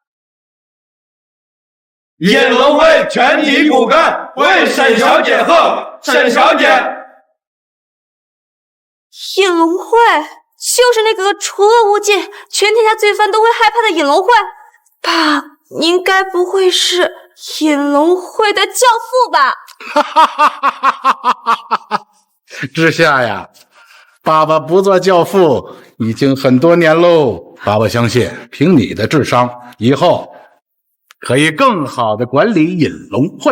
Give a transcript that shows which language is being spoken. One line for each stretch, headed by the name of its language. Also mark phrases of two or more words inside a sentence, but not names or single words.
Chinese: 銀龍會全體骨幹為沈小姐賀。沈小姐，銀龍會就是那個除惡務盡、全天下罪犯都會害怕的銀龍會。爸，您該不會是銀龍會的教父吧？之夏呀，爸爸不做教父已經很多年嘍。爸爸相信，憑你的智商，以後可以更好的管理銀龍會。